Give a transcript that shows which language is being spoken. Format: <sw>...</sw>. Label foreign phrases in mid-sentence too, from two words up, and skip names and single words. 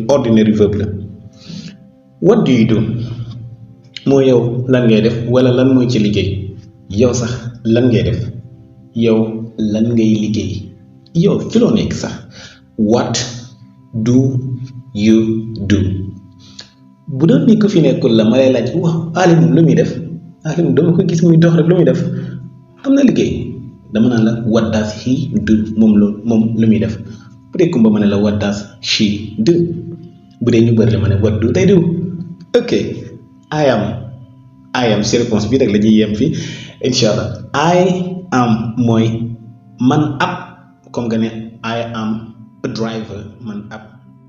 <wo>ordinary verbe la</wo> <en>what do you do</en> <wo>moo yow lan ngay def wala lan mooy ci liggéey yow sax lan ngay def yow lan ngay liggéey yow ci loo nekk sax</wo> <en>what do you do</en> <wo>bu doon ni ko fi nekkul la ma lay laaj wax alim lu muy def alim dama ko gis muy dox rek lu muy def am na liggéey dama naan la</wo> <en>what does he do</en> <wo>moom lu muy def bu dee kumba ma ne la</wo> <en>what does she do</en> <wo>bu dee ñu bëri la ma ne</wo> <en>what do they do</en> <wo>ok</wo> <en>I am</en> <wo>si réponse bi rek la ñuy yem fii</wo> <ar>incha allah</ar> <en>I am</en> <wo>mooy man ab comme nga ne</wo> <en>I am a driver</en> <wo>man ab</wo>